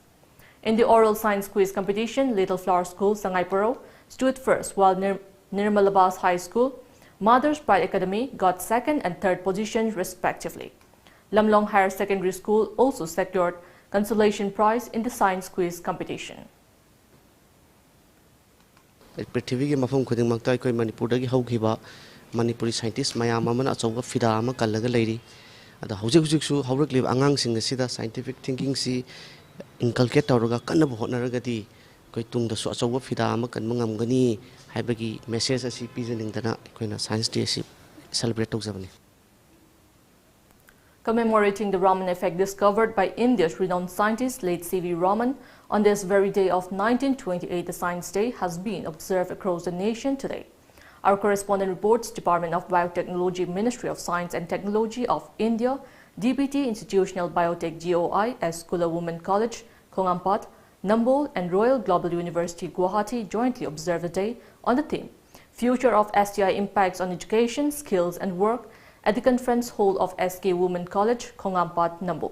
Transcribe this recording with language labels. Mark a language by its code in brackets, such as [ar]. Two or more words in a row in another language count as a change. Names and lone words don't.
[en] In the oral science quiz competition, Little Flower School, Sangaipuro, stood first, while Nirmalabas High School, Mother's Pride Academy got second and third positions respectively. Lamlong Higher Secondary School also secured consolation prize in the science quiz competition. [mni] Prithvi ki mafam khudingmakta koi Manipurdagi haukiba Manipuri scientist mayam amana achauba fida ama kallaga leiri. Ada hujik haurakli angangsing asida [en] scientific thinking [mni] si inculcate tawraga kanna hotnaragadi koi tungda su achauba fida ama kanma ngamgani haibagi message asi pijaningdana koina science day asi celebrate tawjabani. [en] Commemorating the Raman effect discovered by India's renowned scientist late C.V. Raman on this very day of 1928, the Science Day has been observed across the nation today. Our correspondent reports Department of Biotechnology, Ministry of Science and Technology of India, DBT Institutional Biotech GOI as Kula Women College, Kongampat, Nambol and Royal Global University Guwahati jointly observed the day on the theme Future of STI Impacts on Education, Skills and Work at the conference hall of SK Women College, Kongampat, Nambol.